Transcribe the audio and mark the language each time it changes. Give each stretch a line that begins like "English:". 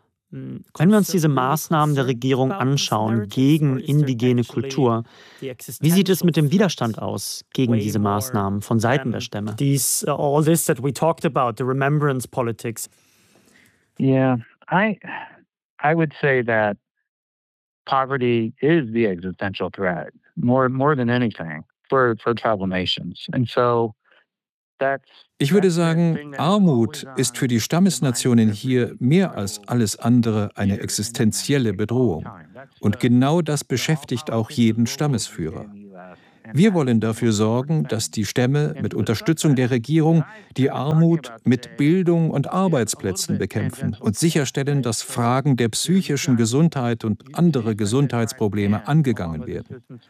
German: Wenn wir uns diese Maßnahmen der Regierung anschauen gegen indigene Kultur, wie sieht es mit dem Widerstand aus gegen diese Maßnahmen von Seiten der Stämme?
English: All this that we talked about, the remembrance politics. Yeah, I would say that poverty is the existential threat more than anything for tribal nations. And so
German: ich würde sagen, Armut ist für die Stammesnationen hier mehr als alles andere eine existenzielle Bedrohung. Und genau das beschäftigt auch jeden Stammesführer. Wir wollen dafür sorgen, dass die Stämme mit Unterstützung der Regierung die Armut mit Bildung und Arbeitsplätzen bekämpfen und sicherstellen, dass Fragen der psychischen Gesundheit und andere Gesundheitsprobleme angegangen werden.